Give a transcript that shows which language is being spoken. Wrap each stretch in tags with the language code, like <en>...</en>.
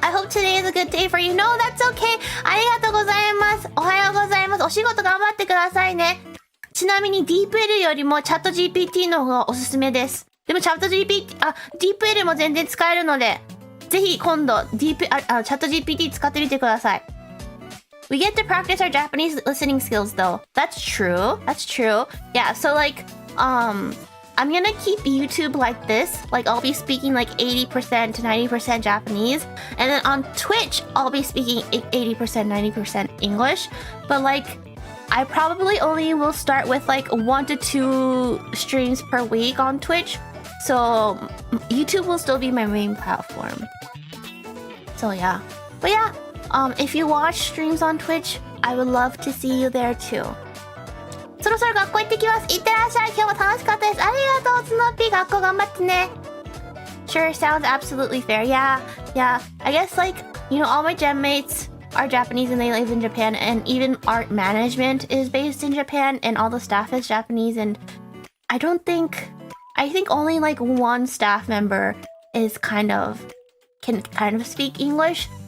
<en>I hope today is a good day for you. No, that's okay.</en> <ja>ありがとうございます。おはようございます。お仕事頑張ってくださいね。ちなみに DeepL よりも ChatGPT の方がおすすめです。でもDeepL も全然使えるので、ぜひ今度ChatGPT 使ってみてください。</ja> <en>We get to practice our Japanese listening skills though. That's true. Yeah, so like, I'm gonna keep YouTube like this. Like, I'll be speaking like 80% to 90% Japanese. And then on Twitch, I'll be speaking 80%, 90% English. But like, I probably only will start with like 1 to 2 streams per week on Twitch. So YouTube will still be my main platform. So yeah. But yeah, if you watch streams on Twitch, I would love to see you there too.</en> <ja>そろそろ学校行ってきます。いってらっしゃい。今日も楽しかったです。ありがとう、スノッピー。学校頑張ってね。</ja> <en>Sure, sounds absolutely fair. Yeah. I guess like, you know, all my gem mates are Japanese and they live in Japan, and even art management is based in Japan and all the staff is Japanese, and I don't think I think only like one staff member is can kind of speak English.</en>